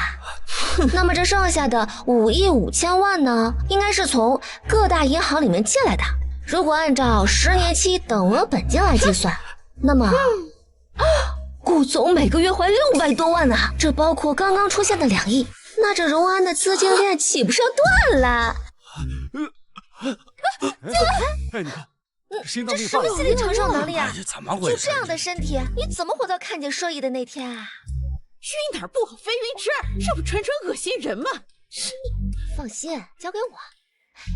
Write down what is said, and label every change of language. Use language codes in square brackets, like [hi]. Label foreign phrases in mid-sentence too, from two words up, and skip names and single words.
[zh] 那麼這剩下的5億5千萬呢，應該是從各大銀行裡面借來的。如果按照10年期等額本金來計算，那麼顧總每個月還600多萬呢，這包括剛剛出現的2億，那這榮安的資金鏈豈不是要斷了？哎，你看，这什么心理承受能力啊？怎么回事？就这样的身体，你怎么活到看见摄影的那天啊？晕哪儿不好非晕车，这不纯纯恶心人吗？放心，交给我。